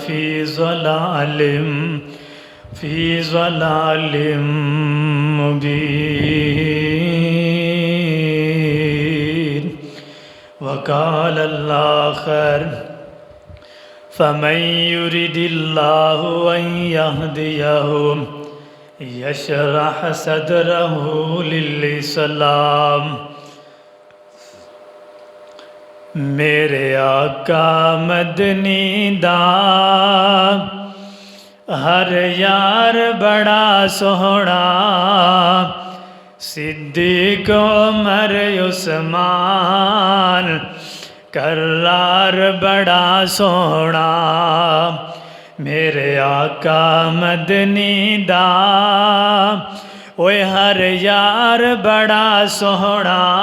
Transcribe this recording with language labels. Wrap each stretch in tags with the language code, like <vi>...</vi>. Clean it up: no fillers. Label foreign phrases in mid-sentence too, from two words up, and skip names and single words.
<ar>في ضلال مبين وقال الآخر فمن يرد الله أن يهديه يشرح صدره للإسلام</ar> <pa>میرے آقا مدنی دا ہر یار بڑا سوہنا صدیق عمر عثمان کرار بڑا سوہنا میرے آقا مدنی دا اوئے ہر یار بڑا سوہنا</pa>